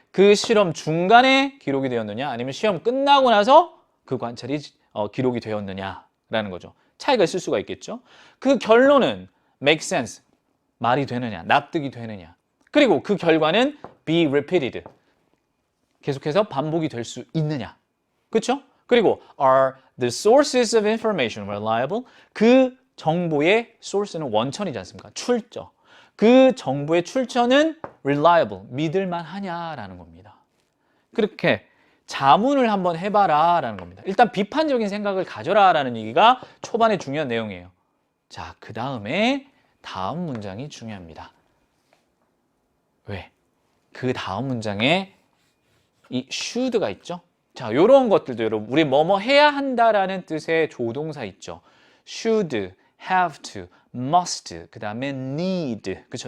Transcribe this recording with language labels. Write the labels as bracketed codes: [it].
[ko] 그 실험 중간에 기록이 되었느냐? 아니면 시험 끝나고 나서 그 관찰이 기록이 되었느냐라는 거죠. 차이가 있을 수가 있겠죠. 그 결론은 [en] make sense. [ko] 말이 되느냐? 납득이 되느냐? 그리고 그 결과는 [en] be repeated. [ko] 계속해서 반복이 될 수 있느냐? 그렇죠? [en] 그리고 are the sources of information reliable? [ko] 그 정보의 source는 원천이지 않습니까? 출처. 그 정보의 출처는 reliable, 믿을만 하냐라는 겁니다. 그렇게 자문을 한번 해봐라 라는 겁니다. 일단 비판적인 생각을 가져라 라는 얘기가 초반에 중요한 내용이에요. 자, 그 다음에 다음 문장이 중요합니다. 왜? 그 다음 문장에 이 should가 있죠? 자, 요런 것들도 여러분, 우리 뭐뭐 해야 한다라는 뜻의 조동사 있죠? should, have to, must, 그 다음에 need, 그렇죠?